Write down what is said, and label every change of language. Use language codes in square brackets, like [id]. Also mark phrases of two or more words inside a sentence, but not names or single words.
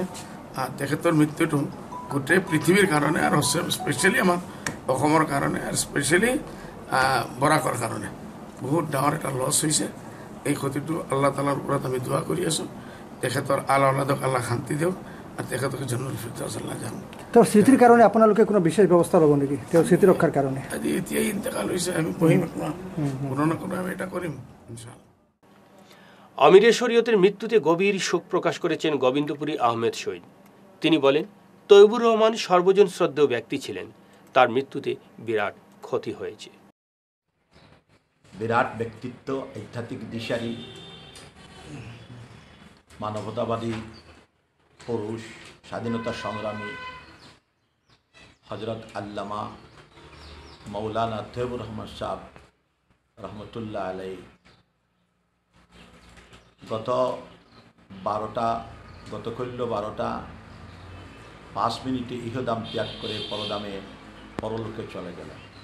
[as] আৰু তেখেতৰ মৃত্যুটো গোটেই পৃথিৱীৰ কাৰণে আৰু স্পেচিয়েলি আমাৰ অসমৰ কাৰণে আৰু স্পেচিয়েলি বৰাকৰ কাৰণে বহুত ডাঙৰ এটা লছ হৈছে। এই ক্ষতিটো [ar] الله تعالى [as] ওপৰত আমি দোৱা কৰি আছোঁ। তেখেতৰ আলাদক আল্লাহ শান্তি দিয়ক আৰু তেখেতক জন্মৰ ফিৰদাউছ আল্লাহ যাম। তেওঁৰ স্মৃতিৰ কাৰণে আপোনালোকে কোনো বিশেষ ব্যৱস্থা ল'ব নেকি? তেওঁৰ স্মৃতি ৰক্ষাৰ কাৰণে আজি এতিয়াই ইন্তেকাল হৈছে, আমি বহিম কোনো না কোনো আমি এটা কৰিম [ar] إن شاء الله. [bn] আমিরে শরীয়তের মৃত্যুতে গভীর শোক প্রকাশ করেছেন গোবিন্দপুরী আহমেদ শহীদ। তিনি বলেন, তৈয়বুর রহমান সর্বজন শ্রদ্ধেয় ব্যক্তি ছিলেন। তার মৃত্যুতে বিরাট ক্ষতি হয়েছে। বিরাট ব্যক্তিত্ব, আধ্যাত্মিক দিশারি, মানবতাবাদী পুরুষ, স্বাধীনতা সংগ্রামী হজরত আল্লামা মৌলানা তৈয়বুর রহমান সাহেব [ar] رحمة الله عليه [bn] গত 12:05 ইহদাম ত্যাগ করে পরদামে পরলোকে চলে গেলেন।